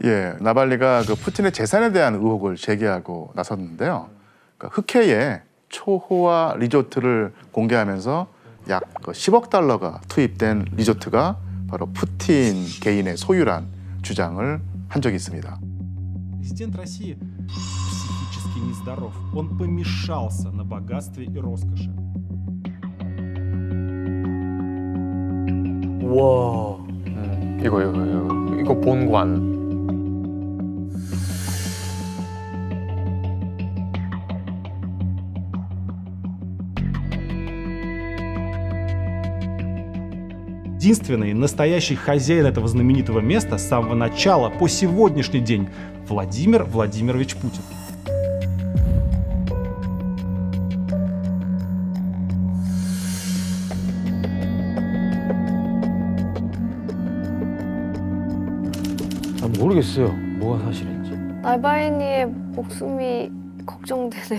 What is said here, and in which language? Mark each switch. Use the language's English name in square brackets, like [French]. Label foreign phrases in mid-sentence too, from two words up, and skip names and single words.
[Korean] 예, 나발리가 푸틴의 재산에 대한 의혹을 제기하고 나섰는데요. 흑해에 초호화 리조트를 공개하면서 약 10억 달러가 투입된 리조트가 바로 푸틴 개인의 소유란 주장을 한 적이 있습니다. [Russian] Президент России психически нездоров. Он помешался на богатстве и роскоши. [Korean] 와, 이거 본관. [Russian] Единственный настоящий хозяин этого знаменитого места с самого начала по сегодняшний день Владимир Владимирович Путин. [Korean] 모르겠어요. 뭐가 사실인지. 나발니의 목숨이 걱정되네요.